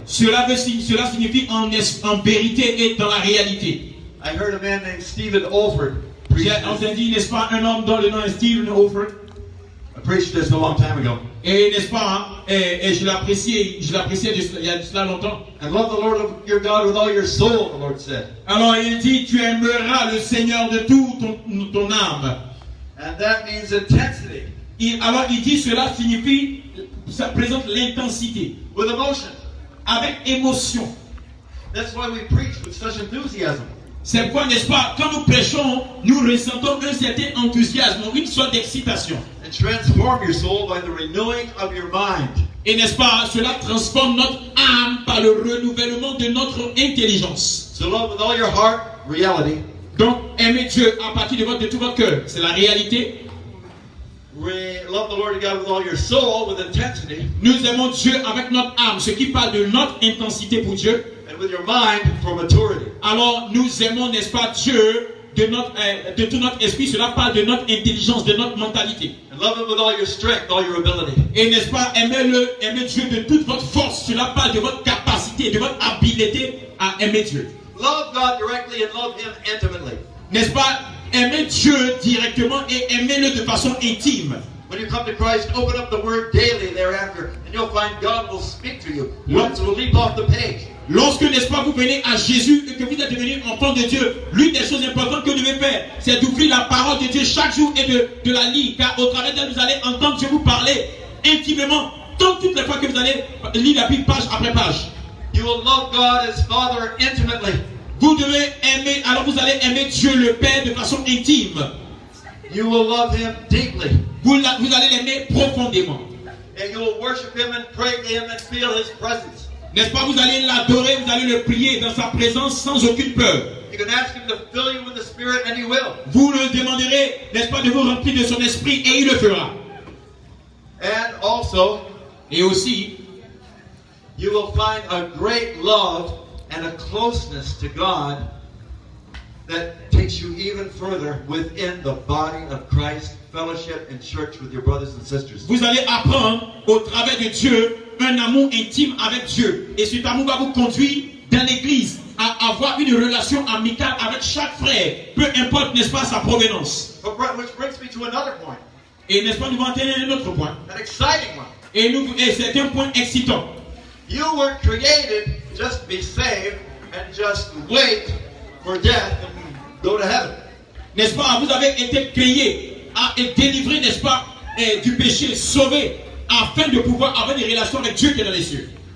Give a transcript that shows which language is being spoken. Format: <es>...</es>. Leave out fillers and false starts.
<fr>Cela signifie en vérité et dans la réalité.</fr> <en>I heard a man named Stephen Olford preach</en> <fr>J'ai</fr> <en>this.</en> <fr>entendu, n'est-ce pas, un homme dont le nom est Stephen Olford.</fr> <en>I preached this a long time ago.</en> <fr>Et n'est-ce pas, et je l'appréciais il y a de cela longtemps.</fr> <en>And love the Lord your God with all your soul, the Lord said.</en> <fr>Alors il dit, tu aimeras le Seigneur de tout ton âme.</fr> <en>And that means intensity,</en> <fr>Alors il dit, cela signifie, ça présente l'intensité,</fr> <en>with emotion.</en> <fr>avec émotion.</fr> <en>That's why we preach with such enthusiasm.</en> <fr>C'est pourquoi, n'est-ce pas, quand nous prêchons, nous ressentons un certain enthousiasme, une sorte d'excitation.</fr> <en>And transform your soul by the renewing of your mind.</en> <fr>Et n'est-ce pas, cela transforme notre âme par le renouvellement de notre intelligence.</fr> <en>So love with all your heart, reality.</en> <fr>Donc, aimer Dieu à partir de tout votre cœur, c'est la réalité.</fr> <en>Love the Lord your God with all your soul, with intensity.</en> <fr>Nous aimons Dieu avec notre âme, ce qui parle de notre intensité pour Dieu.</fr> <en>And with your mind, for maturity.</en> <fr>Alors, nous aimons, n'est-ce pas, Dieu de tout notre esprit, cela parle de notre intelligence, de notre mentalité.</fr> <en>And love Him with all your strength, all your ability.</en> <fr>Et n'est-ce pas, aimer Dieu de toute votre force, cela parle de votre capacité, de votre habileté à aimer Dieu.</fr> <en>Love God directly and love Him intimately.</en> <fr>N'est-ce pas, aimer Dieu directement et aimer-le de façon intime.</fr> <en>When you come to Christ, open up the Word daily thereafter, and you'll find God will speak to you. Words will leap off the page.</en> <fr>Lorsque, n'est-ce pas, vous venez à Jésus et que vous êtes devenu enfant de Dieu, l'une des choses importantes que vous devez faire, c'est d'ouvrir la parole de Dieu chaque jour et de la lire, car au travers d'elle, vous allez entendre Dieu vous parler intimement, tant toutes les fois que vous allez lire la Bible page après page.</fr> <en>You will love God as Father intimately.</en> <fr>Vous devez aimer, alors vous allez aimer Dieu le Père de façon intime.</fr> <en>You will love Him deeply.</en> <fr>Vous allez l'aimer profondément.</fr> <en>And you will worship Him and pray to Him and feel His presence.</en> <fr>N'est-ce pas, vous allez l'adorer, vous allez le prier dans sa présence sans aucune peur.</fr> <en>You can ask Him to fill you with the Spirit and He will.</en> <fr>Vous le demanderez, n'est-ce pas, de vous remplir de son esprit et il le fera.</fr> <en>And also,</en> <fr>Et aussi,</fr> <en>you will find a great love and a closeness to God that takes you even further within the body of Christ, fellowship and church with your brothers and sisters.</en> <fr>vous allez apprendre au travers de Dieu un amour intime avec Dieu. Et cet amour va vous conduire dans l'église à avoir une relation amicale avec chaque frère, peu importe, n'est-ce pas, sa provenance.</fr> <en>Which brings me to another point,</en> <fr>Et n'est-ce pas, nous allons atteindre un autre point.</fr> <en>an exciting one.</en> <fr>Et c'est un point excitant.</fr> <en>You were created just to be saved and just wait for death and go to heaven.</en> <fr>N'est-ce pas, vous avez été créés à être délivrés, n'est-ce pas, du péché, sauvés, afin de pouvoir avoir des relations avec Dieu qui est dans les cieux.</fr>